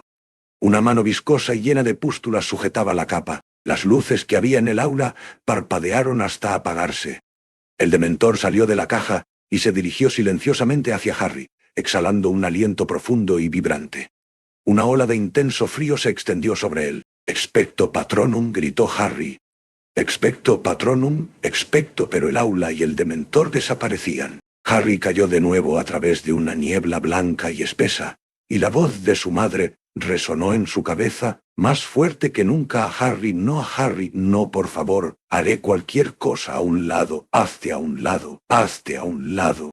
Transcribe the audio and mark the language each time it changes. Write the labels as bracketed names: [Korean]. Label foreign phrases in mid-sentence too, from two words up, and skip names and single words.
[Spanish] Una mano viscosa y llena de pústulas sujetaba la capa. Las luces que había en el aula parpadearon hasta apagarse. El dementor salió de la caja y se dirigió silenciosamente hacia Harry, exhalando un aliento profundo y vibrante. Una ola de intenso frío se extendió sobre él. [Latin] —Expecto Patronum —gritó Harry. —Expecto Patronum, expecto. [Spanish] Pero el aula y el dementor desaparecían. Harry cayó de nuevo a través de una niebla blanca y espesa, y la voz de su madre resonó en su cabeza, más fuerte que nunca. Harry, no, por favor, haré cualquier cosa a un lado, hazte a un lado, hazte a un lado.